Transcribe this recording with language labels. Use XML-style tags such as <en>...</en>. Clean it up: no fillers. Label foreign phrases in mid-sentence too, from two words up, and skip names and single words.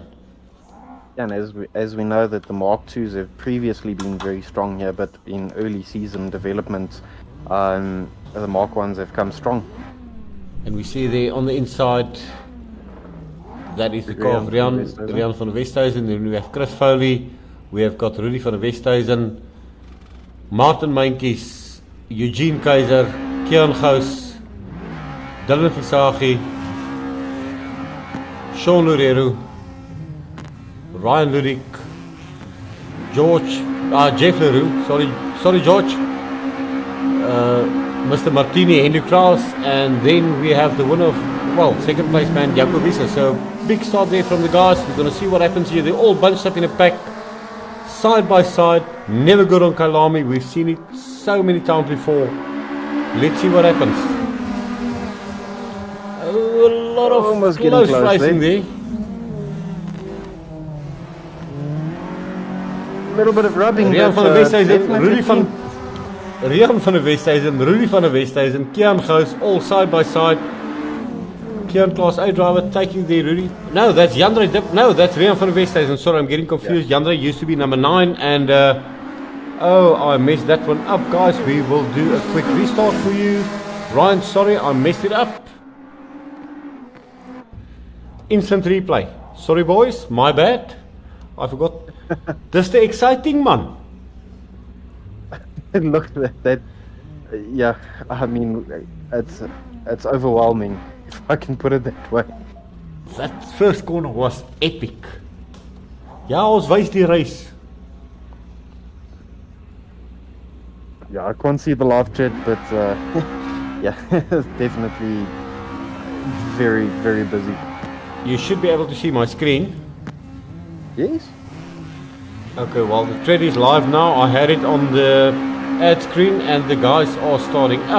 <en>And as we know that the Mark IIs have previously been very strong here, but in early season development, the Mark 1s have come strong. And we see there on the inside That is the car of Rian van der Westhuizen. Then we have Chris Foley. We have got Rudy van der Westhuizen. Martin Meintjes. Eugene Keizer. Kian Gous. Dylan Visagi. Sean Loureiro. Ryan Ludik. Jeff Leroux. Sorry George. Mr. Martini, Henry Kraus, and then we have the winner of, second place man, Jaco Visser. So big start there from the guys. We're going to see what happens here. They're all bunched up in a pack, side by side. Never good on Kyalami. We've seen it so many times before. Let's see what happens. A lot of almost close racing there. A little bit of rubbing. Rian van der Westhuizen, Rian van der Westhuizen, Rudy van der Westhuizen, Kian Gous, all side by side. Kian Class A driver taking the Rudy. No, that's Jandre. No, that's Rian van der Westhuizen. Sorry, I'm getting confused. Yeah. Jandre used to be number 9, and I messed that one up, guys. We will do a quick restart for you. Ryan, sorry, I messed it up. Instant replay. Sorry, boys, my bad. I forgot. That's the exciting man. Look at that. Yeah, I mean, it's overwhelming, if I can put it that way. That first corner was epic.</en> <af>Ja, ons wys die race.</af> <en>Yeah, I can't see the live chat, but yeah, it's definitely very, very busy. You should be able to see my screen. Yes? Okay, well, the thread is live now. I had it on the ad screen, and the guys are starting up.</en>